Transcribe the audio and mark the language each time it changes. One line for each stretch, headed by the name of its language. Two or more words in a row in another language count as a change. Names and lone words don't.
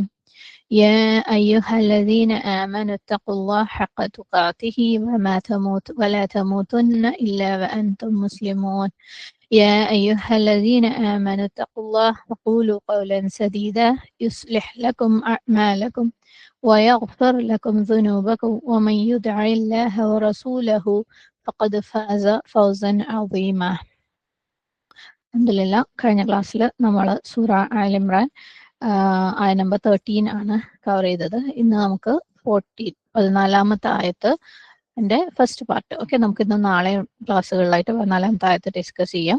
Arabic: يا أيها الذين آمنوا اتقوا الله حق تقاته ولا تموتن إلا وأنتم مسلمون. يا أيها الذين آمنوا اتقوا الله وقولوا قولا سديدا يصلح لكم أعمالكم ويغفر لكم ذنوبكم ومن يطع الله ورسوله فقد فاز فوزا عظيما.
Malayalam: അൽഹംദുലില്ലാ, കഴിഞ്ഞ ക്ലാസ്സിൽ നമ്മൾ സൂറ ആൽ ഇമ്രാൻ ആയ നമ്പർ 13 ആണ് കവർ ചെയ്തത്. ഇന്ന് നമുക്ക് 14 ആയത്ത്
English: first part.
Malayalam: ഓക്കെ, നമുക്ക് ഇന്ന് നാളെ ക്ലാസ്സുകളിലായിട്ട് 14 ആയത്ത് ഡിസ്കസ് ചെയ്യാം.